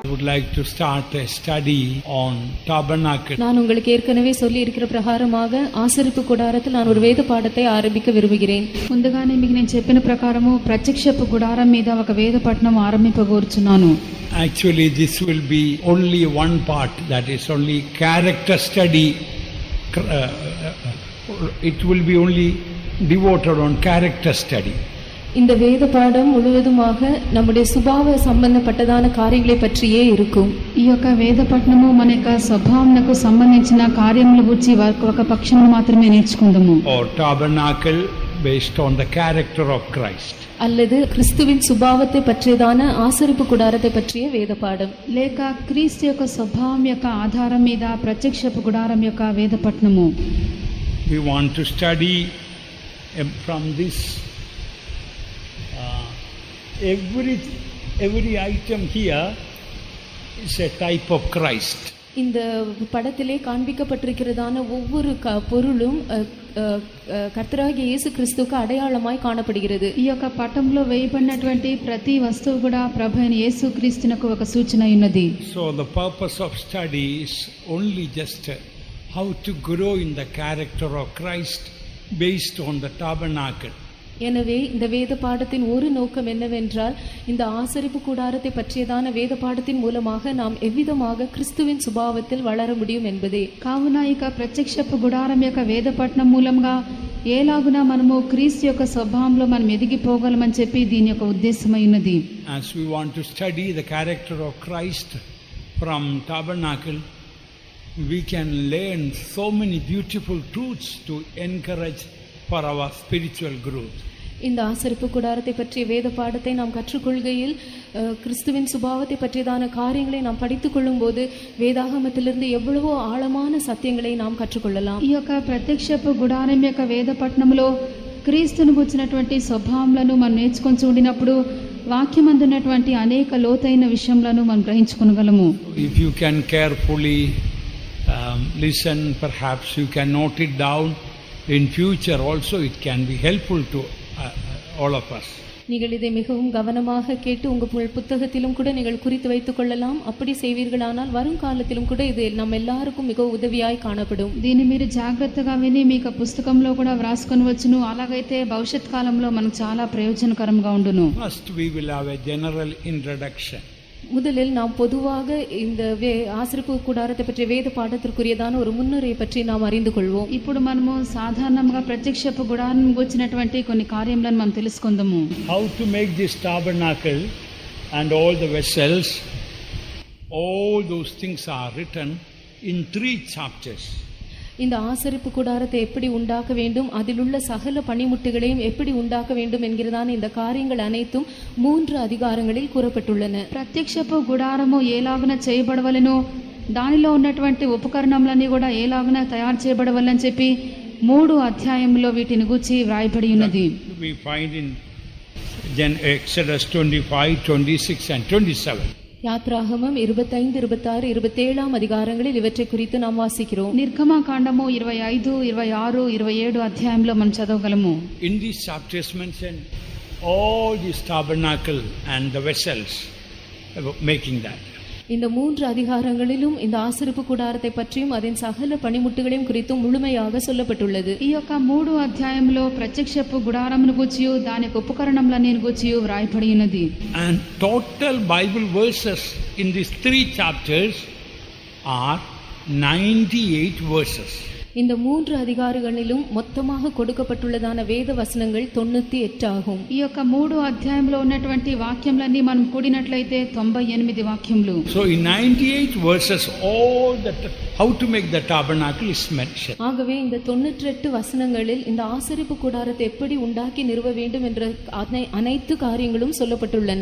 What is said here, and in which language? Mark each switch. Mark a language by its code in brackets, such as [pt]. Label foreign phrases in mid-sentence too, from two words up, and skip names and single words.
[en] like to start a study on tabernacle. [ta] நான் உங்களுக்கு ஏற்கனவே சொல்லி இருக்கிற பிரகாரமாக ஆசரிப்பு கூடாரத்தில் நான் ஒரு வேத பாடத்தை ஆரம்பிக்க விரும்புகிறேன். [te] ముందుగానే మీకు నేను చెప్పిన ప్రకారము ప్రత్యక్షపు గుడారం మీద ఒక వేద పఠనం ఆరంభింపగోరుచున్నాను. [en] Actually this will be only one part, that is only character study. It will be only devoted on character study. [ta] இந்த வேத பாடம் முழுவதுமாக நம்முடைய சுபாவ சம்பந்தப்பட்டதான காரியங்களை பற்றியே இருக்கும். [te] ఈ యొక్క వేద పఠనము మన యొక్క స్వభావమునకు సంబంధించిన కార్యముల గురించి ఒక పక్షమును మాత్రమే నేర్చుకుందాము. [en] Or tabernacle based on the character of Christ. [ta] அல்லது கிறிஸ்துவின் சுபாவத்தை பற்றியதான ஆசரிப்பு கூடாரத்தை பற்றிய வேத பாடம். [te] లేక క్రీస్తు యొక్క స్వభావం యొక్క ఆధారం మీద ప్రత్యక్షపు గుడారం యొక్క వేద పఠనము. [en] We want to study from this every item here is a type of Christ. [ta] இந்த படத்திலே காண்பிக்கப்பட்டிருக்கிறதான ஒவ்வொரு பொருளும் கர்த்தராகிய இயேசு கிறிஸ்துவுக்கு அடையாளமாய் காணப்படுகிறது. [te] ఈ యొక్క పటంలో వేయబడినటువంటి ప్రతి వస్తువు కూడా ప్రభువైన యేసుక్రీస్తునకు ఒక సూచన ఉన్నది. [en] So the purpose of study is only just how to grow in the character of Christ based on the tabernacle. [ta] எனவே இந்த வேத பாடத்தின் ஒரு நோக்கம் என்னவென்றால் இந்த ஆசரிப்பு கூடாரத்தை பற்றியதான வேத பாடத்தின் மூலமாக நாம் எவ்விதமாக கிறிஸ்துவின் சுபாவத்தில் வளர முடியும் என்பதே. [te] కావున ఇక ప్రత్యక్షపు గుడారం యొక్క వేద పఠనం మూలంగా ఏలాగున మనము క్రీస్తు యొక్క స్వభావంలో మనం ఎదిగిపోగలమని చెప్పి దీని యొక్క ఉద్దేశమై ఉన్నది. [en] As we want to study the character of Christ from tabernacle, we can learn so many beautiful truths to encourage for our spiritual growth. [ta] இந்த ஆசரிப்பு கூடாரத்தை பற்றிய வேத பாடத்தை நாம் கற்றுக்கொள்கையில் கிறிஸ்துவின் சுபாவத்தை பற்றியதான காரியங்களை நாம் படித்துக் கொள்ளும் போது வேதாகமத்திலிருந்து எவ்வளவோ ஆழமான சத்தியங்களை நாம் கற்றுக்கொள்ளலாம். [te] ఈ యొక్క ప్రత్యక్షపు గుడారం యొక్క వేద పఠనంలో క్రీస్తును గురించినటువంటి స్వభావములను మనం నేర్చుకొని చూడినప్పుడు వాక్యమందున్నటువంటి అనేక లోతైన విషయములను మనం గ్రహించుకొనగలము. [en] If you can carefully listen, perhaps you can note it down. In future also it can be helpful to all of us. [ta] நீங்கள் இதை மிகவும் கவனமாக கேட்டு உங்கள் புத்தகத்திலும் கூட நீங்கள் குறித்து வைத்துக் கொள்ளலாம். அப்படி செய்வீர்களானால் வரும் காலத்திலும் கூட இது நம்ம எல்லாருக்கும் மிக உதவியாய் காணப்படும். [te] దీన్ని మీరు జాగ్రత్తగా విని మీకు పుస్తకంలో కూడా వ్రాసుకొని వచ్చును. అలాగైతే భవిష్యత్ కాలంలో మనకు చాలా ప్రయోజనకరంగా ఉండును. [en] First we will have a general introduction. [ta] முதலில் நாம் பொதுவாக இந்த ஆசரிப்பு கூடாரத்தை பற்றிய வேத பாடத்திற்குரியதான ஒரு முன்னுரை பற்றி நாம் அறிந்து கொள்வோம். [te] ఇప్పుడు మనము సాధారణంగా ప్రత్యక్షపు గుడారం గురించినటువంటి కొన్ని కార్యములను మనం తెలుసుకుందాము. [en] How to make this tabernacle and all the vessels, all those things are written in 3 chapters. [ta] இந்த ஆசரிப்பு கூடாரத்தை எப்படி உண்டாக்க வேண்டும், அதில் உள்ள சகல பணிமுட்டுகளையும் எப்படி உண்டாக்க வேண்டும் என்கிறதான இந்த காரியங்கள் அனைத்தும் 3 அதிகாரங்களில் கூறப்பட்டுள்ளன. [te] ప్రత్యక్షపు గుడారము ఏలాగున చేయబడవలెనో, దానిలో ఉన్నటువంటి ఉపకరణములన్నీ కూడా ఏలాగున తయారు చేయబడవలని చెప్పి 3 అధ్యాయంలో వీటిని గూర్చి వ్రాయబడి ఉన్నది. [en] We find in Exodus 25, 26 and 27. [ta] யாத்ராகமம் 25, 26, 27 அதிகாரங்களில் இவற்றை குறித்து நாம் வாசிக்கிறோம். [te] నిర్గమకాండము 25, 26, 27 అధ్యాయంలో మనం చదవగలము. [en] In these chapters mention all these tabernacle and the vessels making that. [ta] இந்த 3 அதிகாரங்களிலும் இந்த ஆசரிப்பு கூடாரத்தை பற்றியும் அதன் சகல பணிமுட்டுகளையும் குறித்தும் முழுமையாக சொல்லப்பட்டுள்ளது. [te] ఈ యొక్క 3 అధ్యాయంలో ప్రత్యక్షపు గుడారమును గూర్చి దాని యొక్క ఉపకరణములన్నీ గూర్చి వ్రాయబడి ఉన్నది. [en] And total Bible verses in these 3 chapters are 98 verses. [ta] இந்த 3 அதிகாரங்களிலும் மொத்தமாக கொடுக்கப்பட்டுள்ளதான வேத வசனங்கள் 98 ஆகும். [te] ఈ యొక్క 3 అధ్యాయంలో ఉన్నటువంటి వాక్యములన్నీ మనం కూడినట్లయితే 98 వాక్యములు. [en] So in 98 verses all that how to make the tabernacle is mentioned. [ta] ஆகவே இந்த 98 வசனங்களில் இந்த ஆசரிப்பு கூடாரத்தை எப்படி உண்டாக்கி நிறுவ வேண்டும் என்ற அனைத்து காரியங்களும் சொல்லப்பட்டுள்ளன.